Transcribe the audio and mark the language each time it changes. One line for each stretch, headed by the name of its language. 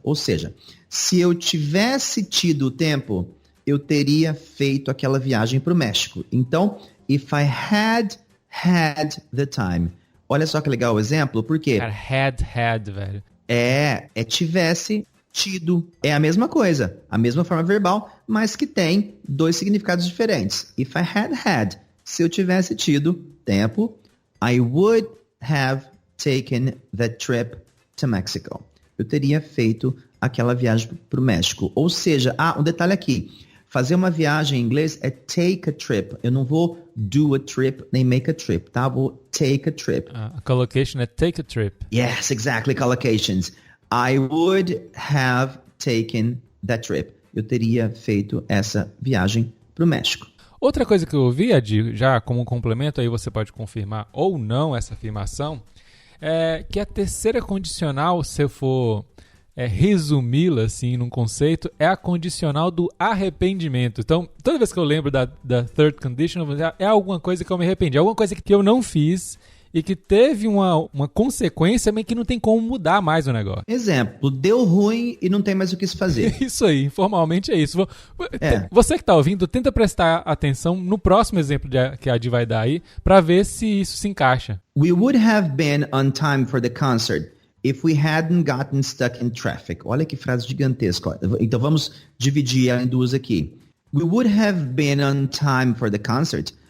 Portuguese: Ou seja, se eu tivesse tido o tempo, eu teria feito aquela viagem para o México. Então,
English: if I had the time.
Portuguese: Olha só que legal o exemplo, porque... Cara, had, velho. É tivesse tido. É a mesma coisa, a mesma forma verbal, mas que tem dois significados diferentes.
English: If I had,
Portuguese: se eu tivesse tido tempo,
English: I would have taken that trip to Mexico.
Portuguese: Eu teria feito aquela viagem para o México. Ou seja, um detalhe aqui. Fazer uma viagem em inglês é
English: take a trip.
Portuguese: Eu não vou
English: do a trip
Portuguese: nem
English: make a trip,
Portuguese: tá? Vou
English: take a trip. A collocation é take a trip. Yes, exactly, collocations. I would have taken that trip.
Portuguese: Eu teria feito essa viagem para o México. Outra coisa que eu ouvi, Adi, já como um complemento, aí você pode confirmar ou não essa afirmação, é que a terceira condicional, se eu for resumi-la assim num conceito, é a condicional do arrependimento. Então, toda vez que eu lembro da third conditional, é alguma coisa que eu me arrependi, alguma coisa que eu não fiz e que teve uma consequência, mas que não tem como mudar mais o negócio. Exemplo, deu ruim e não tem mais o que se fazer. Isso aí, informalmente é isso. Você que está ouvindo, tenta prestar atenção no próximo exemplo que a Adi vai dar aí, para ver se isso se encaixa.
English: We would have been on time for the concert if we hadn't gotten stuck in traffic.
Portuguese: Olha que frase gigantesca. Então vamos dividir ela em duas aqui.
English: We would have been on time for the concert.